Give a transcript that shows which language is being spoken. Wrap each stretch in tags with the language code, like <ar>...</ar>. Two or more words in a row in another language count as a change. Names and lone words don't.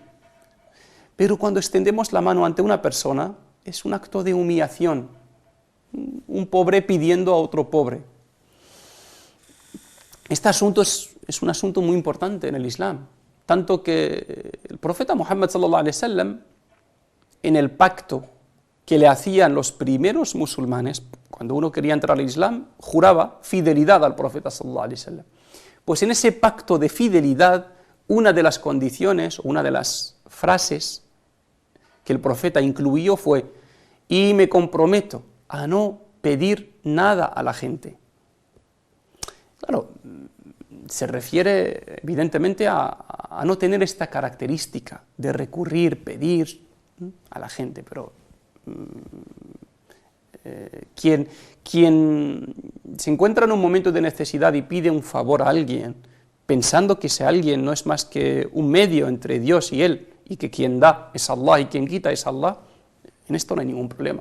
<es>Pero cuando extendemos la mano ante una persona, es un acto de humillación. Un pobre pidiendo a otro pobre. Este asunto es un asunto muy importante en el Islam, tanto que el profeta Muhammad</es> <ar>صلى الله عليه وسلم,</ar> <es>en el pacto que le hacían los primeros musulmanes, cuando uno quería entrar al Islam, juraba fidelidad al profeta</es> <ar>صلى الله عليه وسلم.</ar> <es>Pues en ese pacto de fidelidad, una de las condiciones, una de las frases que el profeta incluyó fue: y me comprometo a no pedir nada a la gente. Claro, se refiere evidentemente a no tener esta característica de recurrir, pedir a la gente, pero quien se encuentra en un momento de necesidad y pide un favor a alguien, pensando que ese alguien no es más que un medio entre Dios y él, y que quien da es Allah y quien quita es Allah, en esto no hay ningún problema.</es>